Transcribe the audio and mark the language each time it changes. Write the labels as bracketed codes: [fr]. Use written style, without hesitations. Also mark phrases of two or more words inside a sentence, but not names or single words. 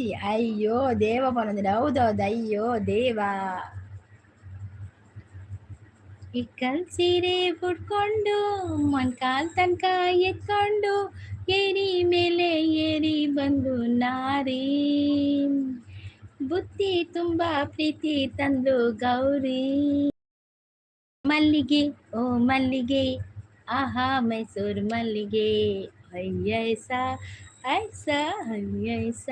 [kn] ಅಯ್ಯೋ ದೇವ ಬಂದಿದೆ. ಹೌದೌದು, ಅಯ್ಯೋ ದೇವ. ಇಕ್ಕಲ್ ಸೀರೆ ಉಟ್ಕೊಂಡು ಮೊನ್ಕಾಲ್ ತನಕ ಎತ್ಕೊಂಡು ಏರಿ ಮೇಲೆ ಏರಿ ಬಂದು ನಾರಿ, ಬುತ್ತಿ ತುಂಬಾ ಪ್ರೀತಿ ತಂದು ಗೌರಿ. ಮಲ್ಲಿಗೆ ಓ ಮಲ್ಲಿಗೆ, ಆಹಾ ಮೈಸೂರು ಮಲ್ಲಿಗೆ, ಅಯ್ಯೈಸ ಐಸ ಅಯ್ಯೈಸ.